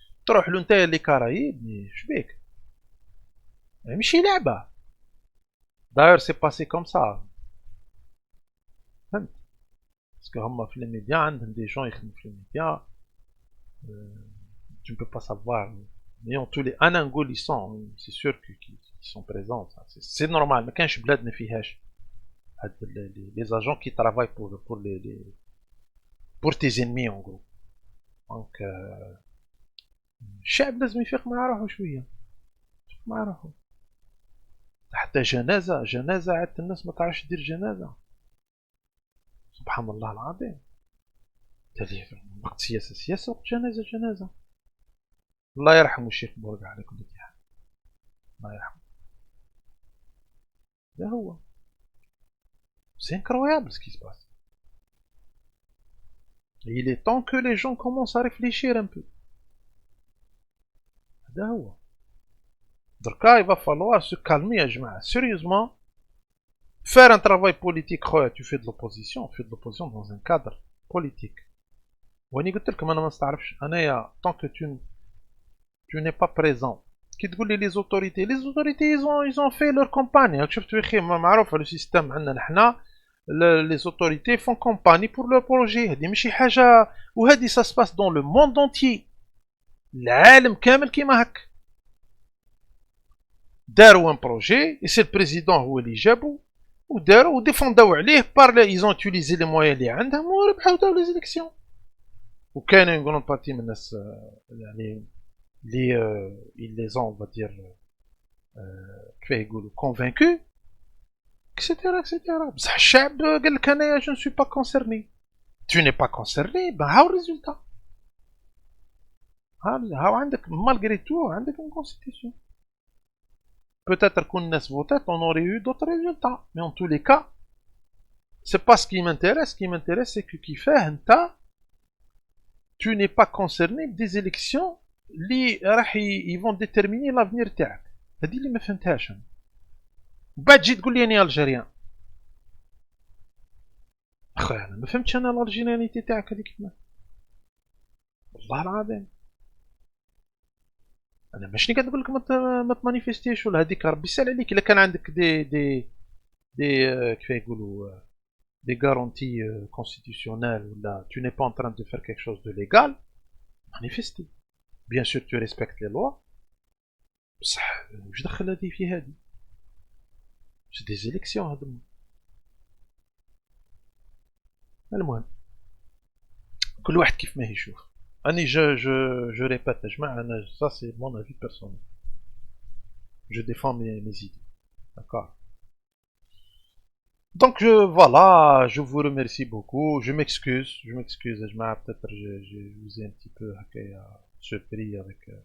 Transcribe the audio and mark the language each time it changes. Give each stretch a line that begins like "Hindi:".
Arabic: تروح له نتايا لي كارايب شبيك، ماشي لعبه. داير سي باسي كوم سا، فهمت؟ باسكو هما في لي ميديا عندهم دي جون يخدموا في لي ميديا،
French: tu ne peux pas savoir. Mais en tous les
Arabic: انا نقول
French: ils sont, c'est sûr qu'ils sont présents, c'est normal.
Arabic: ما كانش بلاد ما فيهاش هاد
French: les agents qui travaillent pour les pour tes ennemis en gros.
Arabic: دونك الشعب لازم يفيق مع روحو شويه، يفيق مع روحو. حتى جنازه عاد الناس ما تعرفش دير جنازه، سبحان الله العظيم. تالي وقت سياسه وقت جنازه. الله يرحمه الشيخ بورقع على كل حال، الله يرحمه. هذا هو.
French: C'est incroyable ce qui se passe. Et il est temps que les gens commencent à réfléchir un peu.
Arabic: هذا هو. دركا
French: il va falloir se calmer
Arabic: يا جماعة.
French: Sérieusement, faire un travail politique. خويا tu fais de l'opposition dans un cadre politique.
Arabic: واني قلت لكم انا ما نستعرفش انايا
French: tant que tu n'es pas présent.
Arabic: كي تقول لي
French: les autorités ils ont fait leur campagne.
Arabic: راك شفتوا يا اخي معروف على السيستم عندنا حنا
French: les autorités font campagne pour leur projet.
Arabic: هذه ماشي حاجه، وهذه
French: ça se passe dans le monde entier.
Arabic: العالم كامل كيما هك. داروا ان بروجي
French: et c'est le président
Arabic: هو اللي جابو وداروا وديفونداو عليه
French: ils ont utilisé les moyens
Arabic: اللي عندهم وربحوا داو لي زيليكسيون.
French: وكان une grande partie
Arabic: من الناس يعني
French: ils les ont on va dire
Arabic: كيف يقولوا
French: convaincus etc.
Arabic: بصح الشعب قال لك انايا
French: je ne suis pas concerné. tu n'es pas concerné ben
Arabic: هاو الريزولتا. هاو عندك
French: malgré tout
Arabic: عندك
French: une constitution. Peut-être qu'on a voté, on aurait eu d'autres résultats. Mais en tous les cas, c'est pas ce qui m'intéresse. Ce qui m'intéresse, c'est que qui fait un tas, tu n'es pas concerné des élections, ils vont déterminer l'avenir تاعك.
Arabic: هذه اللي ما فهمتهاش أنا. بعد تجي تقول لي أنا ألجيريان. أخويا أنا ما فهمتش أنا الألجيريانيتي تاعك هذيك كيفاه. والله العظيم. انا ماشي قاعد نقول لك ما تمانيفيستيش ولا هذيك ربي يسهل عليك. الا كان عندك دي كيف يقولوا دي غارونتي كونستيتيسيونيل ولا
French: tu n'es pas en train de faire quelque chose de légal, manifester. bien sûr tu respectes les lois.
Arabic: بصح واش دخل هذه في هذه؟ سي دي زيليكسيون هذوما. المهم كل واحد كيف ما يشوف.
French: Annie, je répète, ça c'est mon avis personnel. Je défends mes idées. D'accord. Donc voilà, je vous remercie beaucoup. Je m'excuse, peut-être je vous ai un petit peu surpris avec...